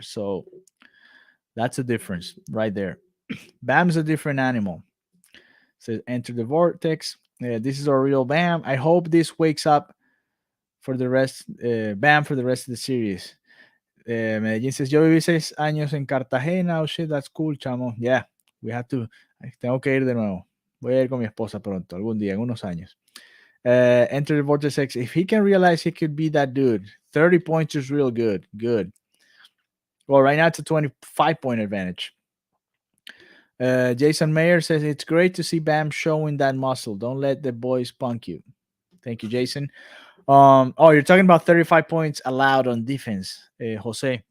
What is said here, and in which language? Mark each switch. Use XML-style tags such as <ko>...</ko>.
<en>So that's a difference right there. Bam's a different animal. So enter the vortex. This is our real Bam. I hope this wakes up for the rest, Bam for the rest of the series. Medellin says,</en> <es>yo viví 6 años en Cartagena.</es> <en>Oh shit, that's cool, chamo. Yeah, we have to.</en> <es>Tengo que ir de nuevo. Voy a ir con mi esposa pronto, algún día, en unos años.</es> <en>Enter the vortex. If he can realize he could be that dude, 30 points is real good. Good. Well, right now it's a 25-point advantage. Jason Mayer says it's great to see Bam showing that muscle. Don't let the boys punk you. Thank you, Jason. Oh, you're talking about 35 points allowed on defense, Jose.</en>